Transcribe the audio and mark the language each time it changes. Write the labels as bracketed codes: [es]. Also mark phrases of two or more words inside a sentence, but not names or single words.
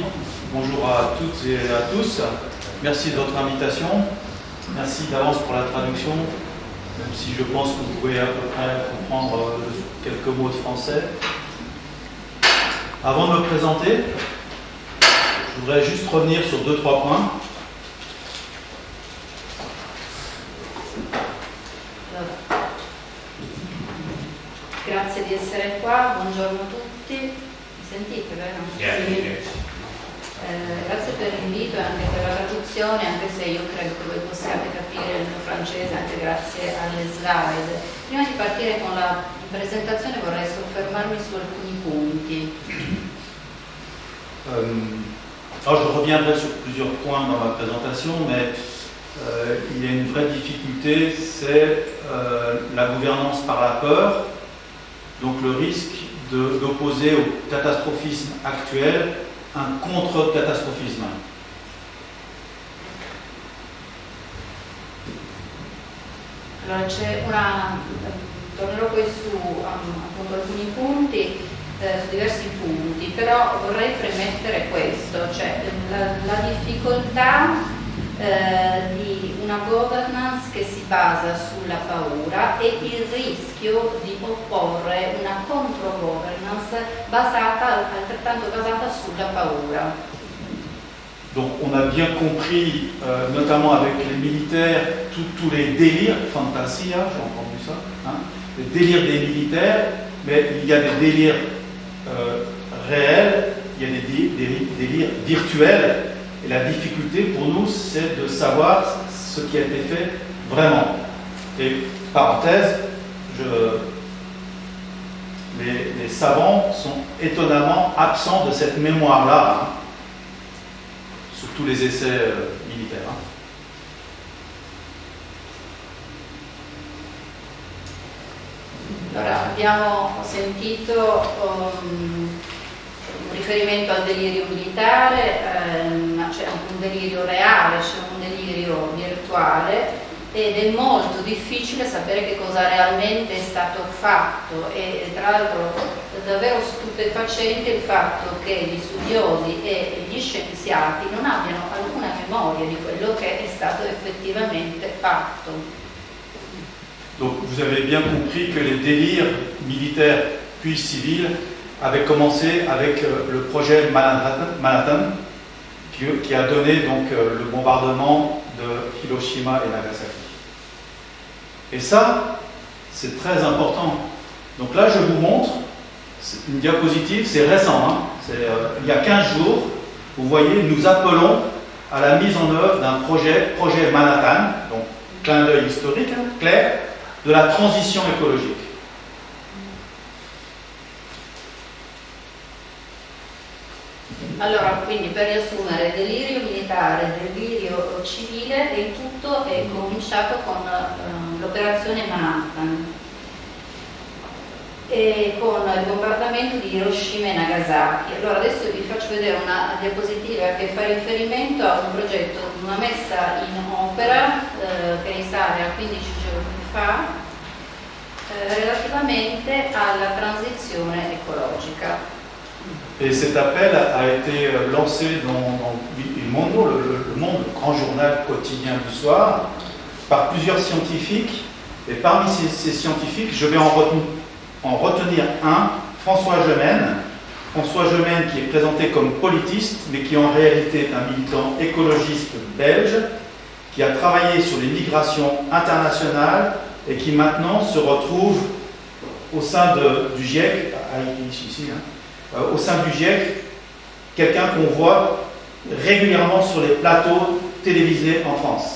[fr] Bonjour à toutes et à tous. Merci de votre invitation. Merci d'avance pour la traduction, même si je pense que vous pouvez à peu près comprendre quelques mots de français. Avant de me présenter, je voudrais juste revenir sur 2-3 points. [it] Grazie di essere qua, buongiorno a tutti. Mi sentite, vero? Grazie per l'invito e anche per la traduzione, anche se io credo che voi possiate capire il mio francese anche grazie alle slide. Prima di partire con la presentazione vorrei soffermarmi su alcuni punti. [fr] Alors je reviendrai sur plusieurs points dans ma présentation, mais il y a une vraie difficulté, c'est la gouvernance par la peur, donc le risque d'opposer au catastrophisme actuel un contre-catastrophisme. [it] Allora tornerò poi su appunto alcuni punti, su diversi punti, però vorrei premettere questo, cioè la difficoltà di una governance che si basa sulla paura e il rischio di opporre una contro-governance altrettanto basata sulla paura. [fr] Donc on a bien compris, notamment avec les militaires, tous les délires, fantasia, j'ai entendu ça, hein, les délires des militaires, mais il y a des délires réels, il y a des délires virtuels. Et la difficulté pour nous, c'est de savoir ce qui a été fait vraiment. Et parenthèse, les savants sont étonnamment absents de cette mémoire-là, hein, sur tous les essais militaires. Hein. [it] Allora, abbiamo sentito un riferimento al delirio militare, ma c'è anche un delirio reale, c'è un delirio virtuale ed è molto difficile sapere che cosa realmente è stato fatto e tra l'altro è davvero stupefacente il fatto che gli studiosi e gli scienziati non abbiano alcuna memoria di quello che è stato effettivamente fatto. [fr] Donc vous avez bien compris que les délires militaires puis civils avait commencé avec le projet Manhattan qui a donné donc le bombardement de Hiroshima et Nagasaki. Et ça, c'est très important. Donc là, je vous montre, c'est une diapositive, c'est récent, hein, il y a 15 jours, vous voyez, nous appelons à la mise en œuvre d'un projet Manhattan, donc clin d'œil historique, hein, clair, de la transition écologique. [it] Allora, quindi per riassumere, delirio militare, delirio civile e il tutto è cominciato con l'operazione Manhattan e con il bombardamento di Hiroshima e Nagasaki. Allora adesso vi faccio vedere una diapositiva che fa riferimento a un progetto, una messa in opera che risale a 15 giorni fa relativamente alla transizione ecologica. [fr] Et cet appel a été lancé dans Il Mondo, le Monde, le grand journal quotidien du soir, par plusieurs scientifiques. Et parmi ces scientifiques, je vais en retenir un, François Gemène. François Gemène qui est présenté comme politiste, mais qui en réalité est un militant écologiste belge, qui a travaillé sur les migrations internationales et qui maintenant se retrouve au sein du GIEC, ici, hein, au sein du GIEC, quelqu'un qu'on voit régulièrement sur les plateaux télévisés en France.